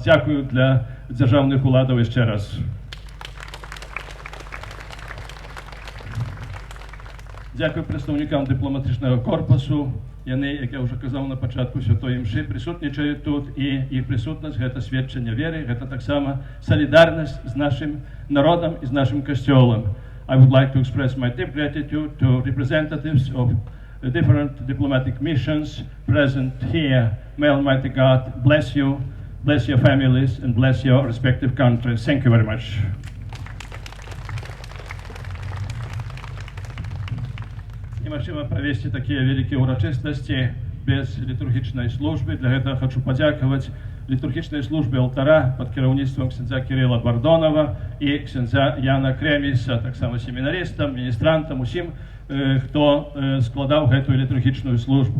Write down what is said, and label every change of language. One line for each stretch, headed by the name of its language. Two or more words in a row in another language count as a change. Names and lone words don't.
Belarusian: Дзякую для дзяржаўных уладаў яшчэ раз. Дзякую прадстаўнікам дыпламатычнага корпусу. Яны, як я ўжо казаў на пачатку святой імшы, прысутнічаюць тут, і іх прысутнасць — гэта сведчанне веры, гэта таксама салідарнасць з нашым народам і з нашым касцёлам.
English: I would like to express my deep gratitude to representatives of the different diplomatic missions present here. May Almighty God bless you, bless your families, and bless your respective countries. Thank you very much.
Belarusian: Немагчыма правесці такія вялікія ўрачыстасці без літургічнай службы. Для гэтага хочу падзякаваць літургічнай службе алтара пад кіраўніцтвам ксяндза Кірыла Бардонова і ксяндза Яна Крэміса, таксама семінарыстам, міністрантам, усім, хто складаў гэтую літургічную службу.